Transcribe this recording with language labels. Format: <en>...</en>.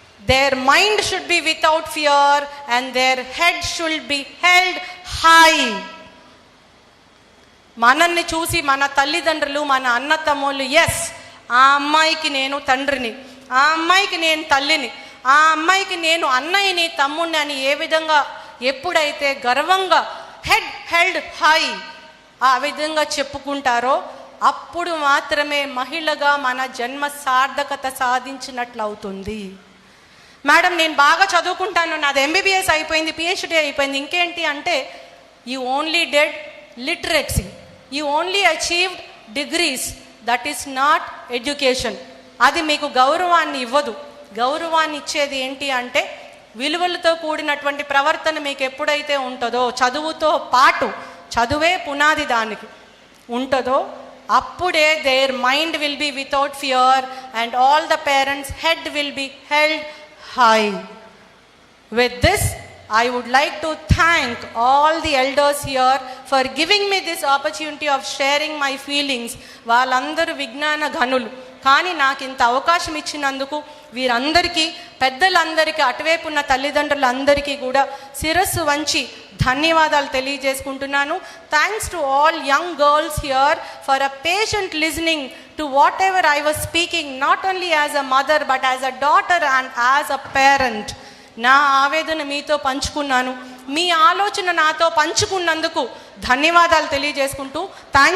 <en>Their mind should be without fear and their head should be held high.</en> <te>మనల్ని చూసి మన తల్లిదండ్రులు, మన అన్న తమ్ముళ్ళు, ఎస్ ఆ అమ్మాయికి నేను తండ్రిని, ఆ అమ్మాయికి నేను తల్లిని, ఆ అమ్మాయికి నేను అన్నయ్యని, తమ్ముడిని అని ఏ విధంగా ఎప్పుడైతే గర్వంగా</te> <en>head held high</en> <te>ఆ విధంగా చెప్పుకుంటారో అప్పుడు మాత్రమే మహిళగా మన జన్మ సార్థకత సాధించినట్లు అవుతుంది. మేడం నేను బాగా చదువుకుంటాను, నాది ఎంబీబీఎస్ అయిపోయింది, పిహెచ్డి అయిపోయింది, ఇంకేంటి అంటే</te> <en>You only dead literacy, you only achieved degrees, that is not education.</en> <te>అది మీకు గౌరవాన్ని ఇవ్వదు. గౌరవాన్ని ఇచ్చేది ఏంటి అంటే విలువలతో కూడినటువంటి ప్రవర్తన మీకు ఎప్పుడైతే ఉంటుందో, చదువుతో పాటు, చదువే పునాది దానికి ఉంటుందో, అప్పుడే</te> <en>Their mind will be without fear and all the parents head will be held high. With this, I would like to thank all the elders here for giving me this opportunity of sharing my feelings.</en> <te>వాళ్ళందరూ విజ్ఞాన ఘనులు, కానీ నాకు ఇంత అవకాశం ఇచ్చినందుకు వీరందరికీ, పెద్దలందరికీ, అటువైపు ఉన్న తల్లిదండ్రులందరికీ కూడా శిరస్సు వంచి ధన్యవాదాలు తెలియజేసుకుంటున్నాను.</te> <en>Thanks to all young girls here for a patient listening to whatever I was speaking, not only as a mother but as a daughter and as a parent.</en> <te>నా ఆవేదన మీతో పంచుకున్నాను, మీ ఆలోచన నాతో పంచుకున్నందుకు ధన్యవాదాలు తెలియజేసుకుంటూ థ్యాంక్స్.</te>